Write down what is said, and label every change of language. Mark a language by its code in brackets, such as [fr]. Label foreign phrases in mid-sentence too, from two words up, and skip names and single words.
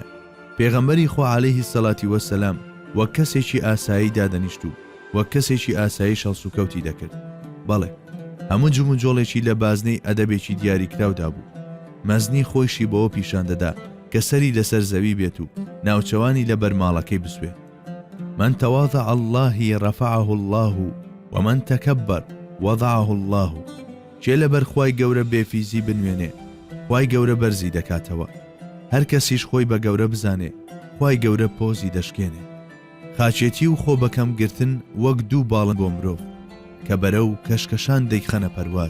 [ckb] پێغەمبەری خوا [ar] عەلەیهی سەڵاتی وەسەلام [ckb] وەک کەسێکی ئاسایی دادەنیشت و وەک کەسێکی ئاسایی شەڵسوکەوتی دەکرد. بەڵێ هەموو جوم و جۆڵێکی لە بازنەی ئەدەبێکی دیاریکراودا بوو. مەزنی خۆشی بەوە پیشان دەدا کە سەری لەسەر زەوی بێت و ناوچەوانی لە بەرماڵەکەی بسوێت. [ar] من تواضع الله رفعه الله ومن تكبر وضعه الله. [ckb] چێ لەبەر خوای گەورە بێفیزی بنوێنێ خوای گەورە بەرزی دەکاتەوە. هەر کەسیش خۆی بە گەورە بزانێ خوای گەورە پۆزی دەشکێنێ. خاچێتی و خۆ بەکەم گرتن وەک دوو باڵن بۆ مرۆڤ کە بەرە و کەشکەشان دەیخەنە پەرواز.